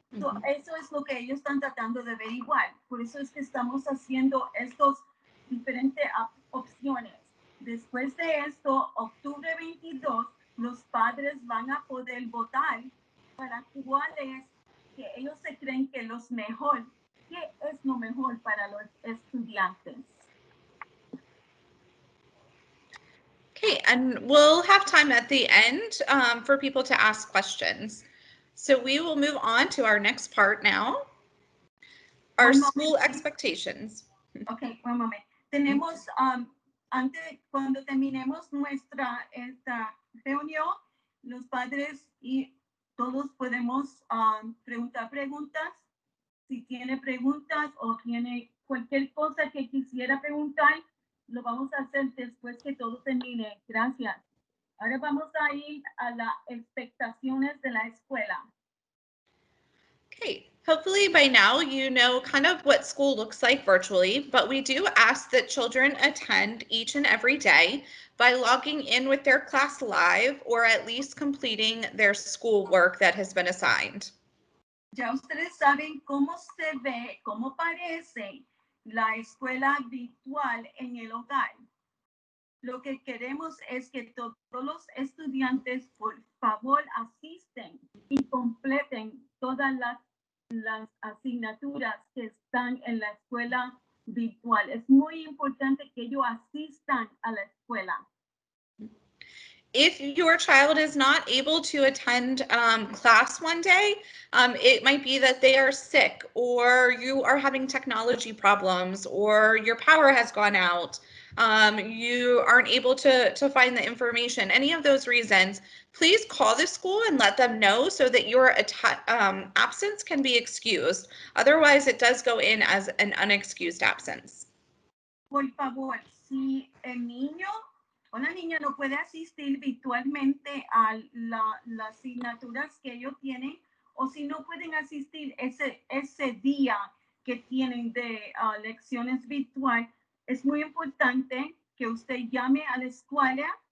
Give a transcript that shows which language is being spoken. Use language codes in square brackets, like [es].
[es] Eso es lo que ellos están tratando de averiguar. Por eso es que estamos haciendo estas diferentes opciones. Después de esto, octubre 22, los padres van a poder votar para cuáles que ellos se creen que los mejor, qué es lo mejor para los estudiantes. [en] Okay, and we'll have time at the end for people to ask questions. So we will move on to our next part now, our school expectations. [es] Okay, un momento. Tenemos, cuando terminemos esta reunión, los padres y todos podemos preguntar preguntas. Si tiene preguntas o tiene cualquier cosa que quisiera preguntar, lo vamos a hacer después que todo termine. Gracias. Ahora vamos a ir a las expectaciones de la escuela. [en] Okay, hopefully by now you know kind of what school looks like virtually, but we do ask that children attend each and every day by logging in with their class live or at least completing their schoolwork that has been assigned. [es] Ya ustedes saben cómo se ve, cómo parece la escuela virtual en el hogar. Lo que queremos es que todos los estudiantes, por favor, asisten y completen todas las asignaturas que están en la escuela virtual. Es muy importante que ellos asistan a la escuela. [en] If your child is not able to attend class one day, it might be that they are sick or you are having technology problems or your power has gone out. You aren't able to find the information, any of those reasons, please call the school and let them know so that your absence can be excused. Otherwise, it does go in as an unexcused absence. [es] Por favor, si el niño o la niña no puede asistir virtualmente a las asignaturas que ellos tienen, o si no pueden asistir ese día que tienen de lecciones virtual, es muy importante que usted llame a la escuela